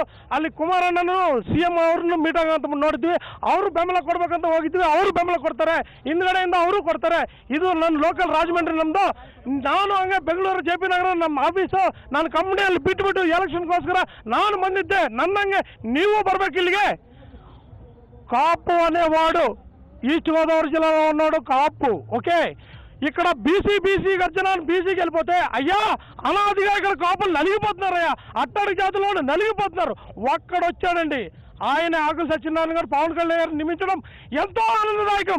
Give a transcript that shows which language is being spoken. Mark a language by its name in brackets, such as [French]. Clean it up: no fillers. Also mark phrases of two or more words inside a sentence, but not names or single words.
[Kannada] ಅಲ್ಲಿ ಕುಮಾರಣ್ಣನು CM ಅವ್ರನ್ನು ಮೀಟ್ ಆಗಂತ ನೋಡಿದ್ವಿ, ಅವರು ಬೆಂಬಲ ಕೊಡ್ಬೇಕಂತ ಹೋಗಿದ್ವಿ, ಅವರು ಬೆಂಬಲ ಕೊಡ್ತಾರೆ, ಹಿಂದ್ಗಡೆಯಿಂದ ಅವರು ಕೊಡ್ತಾರೆ. ಇದು ನನ್ನ ಲೋಕಲ್ ರಾಜಮಂಡ್ರಿ ನಮ್ಮದು. ನಾನು ಹಂಗೆ ಬೆಂಗಳೂರು JP ನಗರ ನಮ್ಮ ಆಫೀಸು, ನಾನು ಕಂಪ್ನಿಯಲ್ಲಿ ಬಿಟ್ಬಿಟ್ಟು ಎಲೆಕ್ಷನ್ಗೋಸ್ಕರ ನಾನು ಬಂದಿದ್ದೆ. ನನ್ನಂಗೆ ನೀವು ಬರ್ಬೇಕು ಇಲ್ಲಿಗೆ. [Telugu] కాపు అనేవాడు ఈస్ట్ గోదావరి జిల్లాలో ఉన్నాడు కాపు, ఓకే. ఇక్కడ బీసీ గర్జనాన్ని బీసీకి వెళ్ళిపోతే, అయ్యా అనాదిగా ఇక్కడ కాపులు నలిగిపోతున్నారయ్యా, అట్టడి జాతిలో నలిగిపోతున్నారు. ఒక్కడొచ్చాడండి, ఆయన ఆకుల సత్యనారాయణ గారు పవన్ కళ్యాణ్ గారు నియమించడం ఎంతో ఆనందదాయకం.